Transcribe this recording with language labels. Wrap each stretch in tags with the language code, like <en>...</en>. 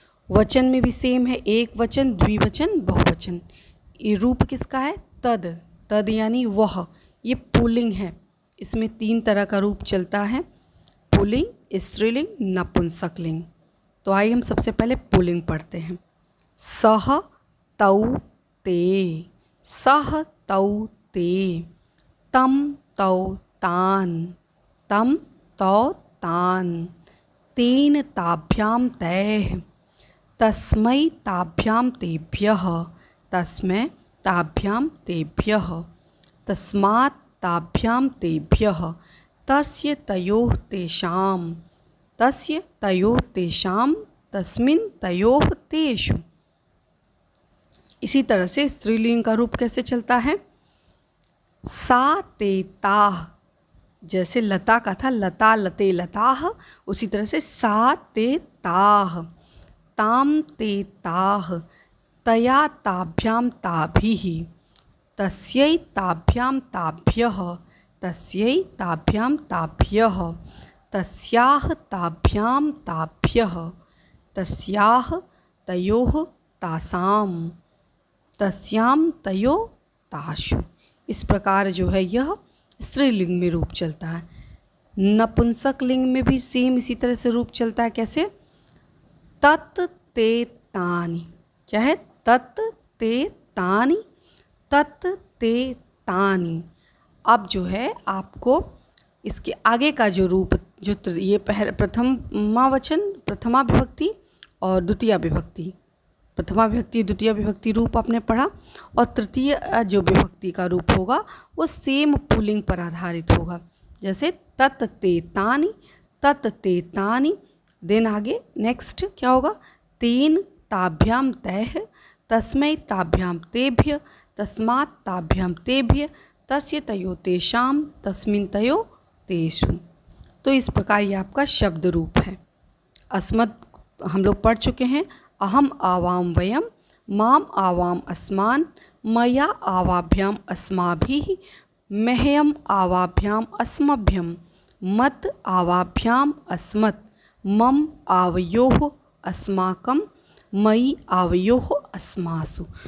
<hi>वचन में भी सेम है, एक वचन, द्विवचन, बहुवचन। ये रूप किसका है? तद, तद यानी वह, ये पुल्लिंग है। इसमें 3 तरह का रूप चलता है, पुल्लिंग, स्त्रीलिंग, नपुंसकलिंग। तो आइए हम सबसे पहले पुल्लिंग पढ़ते हैं।</hi> <sa>सह तौ ते, सह तौ ते, तम तौ तान, तम तौ तान, तेन ताभ्यां तैः, तस्मै ताभ्यां तेभ्यः, तस्मै ताभ्यां तेभ्यः, तस्मात् ताभ्यां तेभ्यः, तस्य तयोः तेषां, तस्य तयोः तेषां, तस्मिन् तयोः तेषु।</sa> <hi>इसी तरह से स्त्रीलिंग का रूप कैसे चलता है?</hi> <sa>सा ते ताः,</sa> <hi>जैसे लता का था</hi> <sa>लता लते लताः,</sa> <hi>उसी तरह से</hi> <sa>सा ते ताः, ताम ते ताः, तया ताभ्यां ताभिः, तस्यै ताभ्यां ताभ्यः, तस्यै ताभ्यां ताभ्यः, तस्याः ताभ्यां ताभ्यः, तस्याः तयोः तासां, तस्यां तयो तासु।</sa> <hi>इस प्रकार जो है यह स्त्रीलिंग में रूप चलता है। नपुंसक लिंग में भी सेम इसी तरह से रूप चलता है। कैसे?</hi> <sa>तत् ते तानि,</sa> <hi>क्या है?</hi> <sa>तत् ते तानि, तत् ते तानि।</sa> <hi>अब जो है आपको इसके आगे का जो रूप, जो ये प्रथमा वचन, प्रथमा विभक्ति और द्वितीय विभक्ति, प्रथमा विभक्ति द्वितीय विभक्ति रूप आपने पढ़ा, और तृतीय जो विभक्ति का रूप होगा वो सेम पुल्लिंग पर आधारित होगा।</hi> <sa>जैसे तत् ते तानि, तत् ते तानि।</sa> <hi>देन आगे नेक्स्ट क्या होगा?</hi> <sa>तेन ताभ्यां तैः, तस्मै ताभ्यां तेभ्य, तस्मात् ताभ्यां तेभ्य, तस्य तयो तेषां, तस्मिन् तयो तेषु।</sa> <hi>तो इस प्रकार ये आपका शब्द रूप है। अस्मत् हम लोग पढ़ चुके हैं।</hi> <sa>अहम आवां वयं, माम आवाम अस्मान्, मया आवाभ्याम अस्माभिः, मह्यम आवाभ्याम अस्मभ्यम, मत आवाभ्याम अस्मत्, मम आवयोः अस्माकं, मयि आवयोः अस्मासु।</sa>